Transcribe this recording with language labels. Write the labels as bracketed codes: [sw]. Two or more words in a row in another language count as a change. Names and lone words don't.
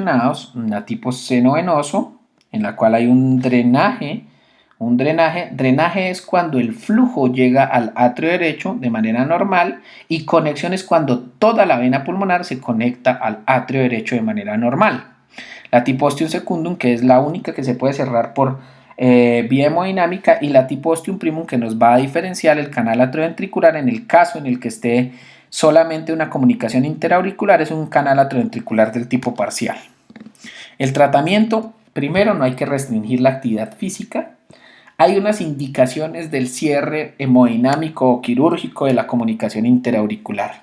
[es] Una tipo seno venoso, en la cual hay un drenaje Un drenaje es cuando el flujo llega al atrio derecho de manera normal, y conexión es cuando toda la vena pulmonar se conecta al atrio derecho de manera normal. La tipo ostium secundum, que es la única que se puede cerrar por vía hemodinámica, y la tipo ostium primum, que nos va a diferenciar el canal atrioventricular en el caso en el que esté solamente una comunicación interauricular, es un canal atrioventricular del tipo parcial. El tratamiento, primero, no hay que restringir la actividad física. Hay unas indicaciones del cierre hemodinámico o quirúrgico de la comunicación interauricular.